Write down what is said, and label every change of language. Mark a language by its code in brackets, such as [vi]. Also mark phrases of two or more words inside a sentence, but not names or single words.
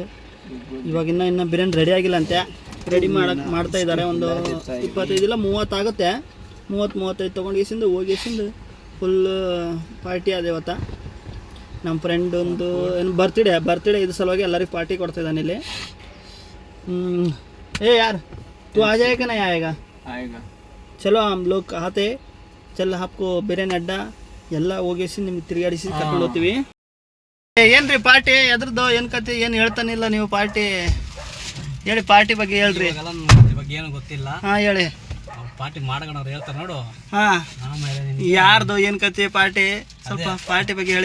[kn] ಇವಾಗ ಇನ್ನು ಬಿರಿಯಾನಿ ರೆಡಿ ಆಗಿಲ್ಲಂತೆ. ರೆಡಿ ಮಾಡ್ತಾ ಇದ್ದಾರೆ. ಒಂದು 25 ಇಲ್ಲ 30 ಆಗುತ್ತೆ. 30-35 ತೊಗೊಂಡೇಸಿಂದ ಹೋಗೇಸಿಂದ ಫುಲ್ ಪಾರ್ಟಿ ಅದೇ ಇವತ್ತ. ನಮ್ಮ ಫ್ರೆಂಡ್ ಒಂದು ಏನು ಬರ್ತ್ಡೇ ಇದ್ರ ಸಲುವಾಗಿ ಎಲ್ಲರಿಗೂ ಪಾರ್ಟಿ ಕೊಡ್ತಾಯಿದ್ದಾನೆ ಇಲ್ಲಿ. [hi] ए यार तू आ जाएगा ना? आएगा. चलो हम लोग आते. चल आपको बिरियानी अड्डा [kn] ಎಲ್ಲ ಹೋಗೇಸಿ ನಿಮ್ಗೆ ತಿರುಗಾಡಿಸಿ ಕರ್ಕೊಂಡು ಹೋಗ್ತೀವಿ. ಏನ್ರಿ ಪಾರ್ಟಿ ಎದ್ರದ್ದು ಏನು ಕತೆ? ಏನು ಹೇಳ್ತಾನಿಲ್ಲ ನೀವು. ಪಾರ್ಟಿ ಹೇಳಿ, ಪಾರ್ಟಿ ಬಗ್ಗೆ ಹೇಳ್ರಿ. ಬಗ್ಗೆ ಏನು ಗೊತ್ತಿಲ್ಲ. ಹಾಂ ಹೇಳಿ. ಪಾರ್ಟಿ ಮಾಡ್ಕೊಂಡವ್ರು ಹೇಳ್ತಾರೆ ನೋಡು. ಹಾಂ ಯಾರ್ದು ಏನು ಕತೆ ಪಾರ್ಟಿ? ಸ್ವಲ್ಪ ಪಾರ್ಟಿ ಬಗ್ಗೆ ಹೇಳಿ.